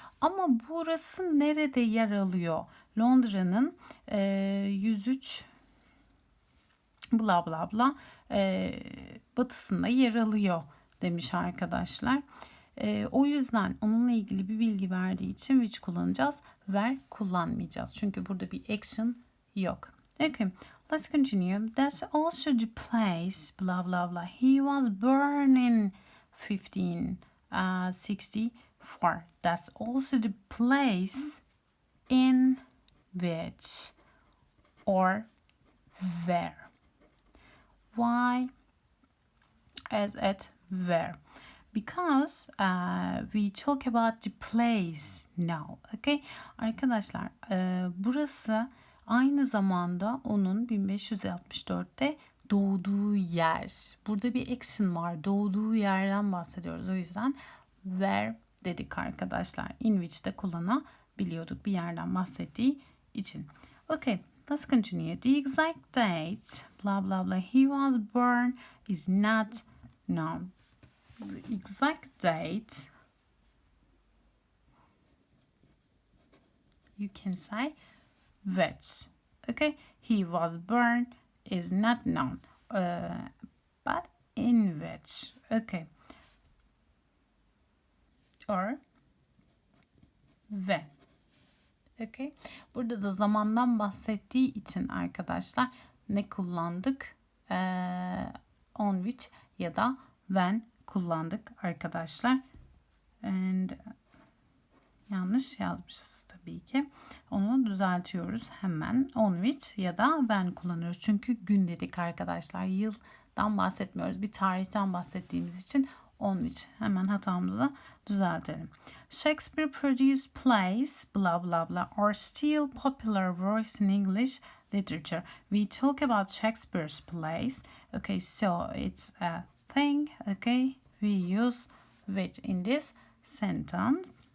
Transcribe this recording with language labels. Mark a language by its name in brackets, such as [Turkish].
[Turkish] Ama burası nerede yer alıyor? Londra'nın 103 bla bla bla batısında yer alıyor demiş arkadaşlar. O yüzden onunla ilgili bir bilgi verdiği için which kullanacağız. Where kullanmayacağız. Çünkü burada bir action yok. [English] Okay, let's continue. That's also the place blah blah blah. He was born in 1564. That's also the place in which or where. Why? As at where? Because we talk about the place now. Okay? [Turkish] Arkadaşlar burası aynı zamanda onun 1564'te doğduğu yer. Burada bir action var. Doğduğu yerden bahsediyoruz. O yüzden where dedik arkadaşlar. In which de kullanabiliyorduk bir yerden bahsettiği için. [English] Okay. Let's continue. The exact date, blah blah blah, he was born is not known. The exact date, you can say which. Okay, he was born is not known, but in which. Okay, or when. Okay. [Turkish] Burada da zamandan bahsettiği için arkadaşlar ne kullandık? On which ya da when kullandık arkadaşlar. And yanlış yazmışız tabii ki. Onu düzeltiyoruz hemen. On which ya da when kullanıyoruz. Çünkü gün dedik arkadaşlar. Yıldan bahsetmiyoruz. Bir tarihten bahsettiğimiz için on which. Hemen hatamızı düzeltelim. [English] Shakespeare produced plays, blah blah blah, are still popular works in English literature. We talk about Shakespeare's plays. Okay, so it's a thing. Okay, we use which in this sentence.